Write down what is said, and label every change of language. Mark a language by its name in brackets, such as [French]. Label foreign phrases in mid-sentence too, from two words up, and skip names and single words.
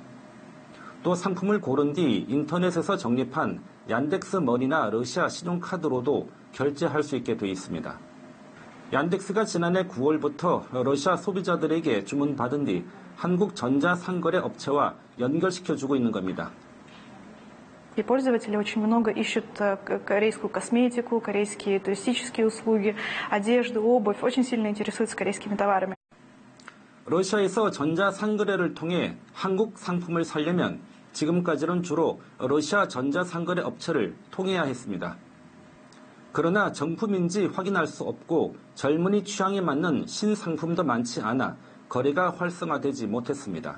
[Korean] 또 상품을 고른 뒤 인터넷에서 적립한 얀덱스 머니나 러시아 신용카드로도 결제할 수 있게 되어 있습니다. 얀덱스가 지난해 9월부터 러시아 소비자들에게 주문받은 뒤 한국 전자상거래 업체와 연결시켜주고 있는 겁니다. [Russian] И пользователи очень много ищут корейскую косметику, корейские туристические услуги, одежду, обувь, очень сильно интересуются корейскими товарами. [Korean] 러시아에서 전자상거래를 통해 한국 상품을 사려면 지금까지는 주로 러시아 전자상거래 업체를 통해야 했습니다. 그러나 정품인지 확인할 수 없고 젊은이 취향에 맞는 신상품도 많지 않아 거래가 활성화되지 못했습니다.